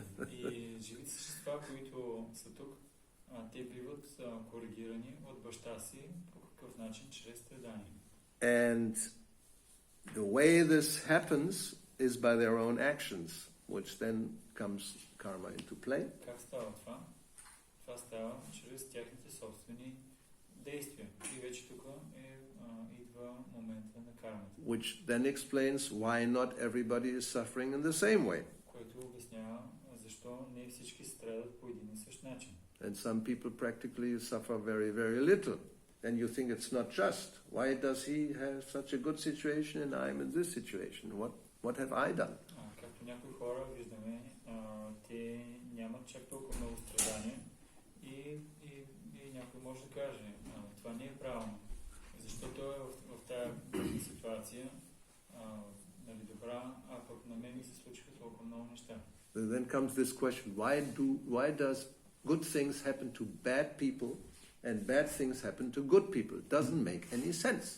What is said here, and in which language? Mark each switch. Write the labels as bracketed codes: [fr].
[bg] И живите същества, които са тук, те биват коригирани от баща си по какъв начин? Чрез страдание. [en] And the way this happens is by their own actions, which then comes karma into play. [bg] Как става това? Това става чрез тяхните собствени действия. И вече тук идва момента на кармата. [en] Which then explains why not everybody is suffering in the same way. [bg] Което обяснява защо не всички страдат по един и същ начин. [en] And some people practically suffer very, very little. And you think it's not just. Why does he have such a good situation and I'm in this situation? What have I done? [bg] Както някои хора виждаме, те нямат чак толкова много страдания и някой може да каже, това не е правилно. Защото е в тази ситуация нали, добра, а пък на мен ми се случиха толкова много неща. [en] Then comes this question, why does good things happen to bad people and bad things happen to good people? It doesn't make any sense.